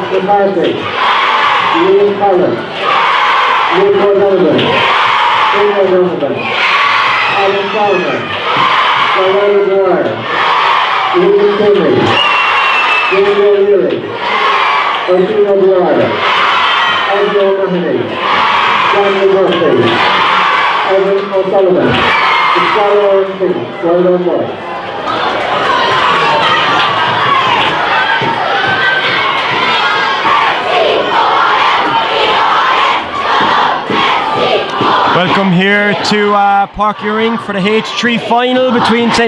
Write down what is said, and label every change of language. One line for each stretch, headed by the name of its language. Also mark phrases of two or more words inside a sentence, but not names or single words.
English: McCarthy, Liam Collins, Luke O'Donovan, Eoin O'Donovan, Alan Fowler, Darrell Dwyer, Ian Kinney, Jamie O'Leary, Oisin O'Dwyer, Andrew O'Mahony, Daniel Murphy, Evan O'Sullivan, the Scoil Orange team. Well done, boys. Welcome here to Parky Ring for the H3 final between St.